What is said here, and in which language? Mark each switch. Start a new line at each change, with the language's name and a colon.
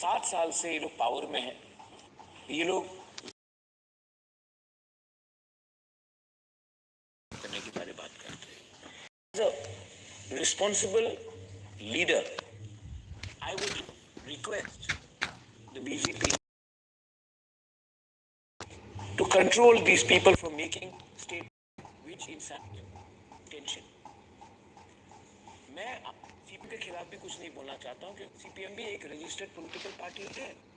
Hindi: 7 साल से ये लोग पावर में हैं। ये लोग करने की बारे बात करते हैं।
English: As a responsible leader, I would request the BJP to control these people from making statements which incite tension.
Hindi: मैं सीपीएम के खिलाफ भी कुछ नहीं बोलना चाहता हूँ क्योंकि सीपीएम भी एक रजिस्टर्ड पॉलिटिकल पार्टी है।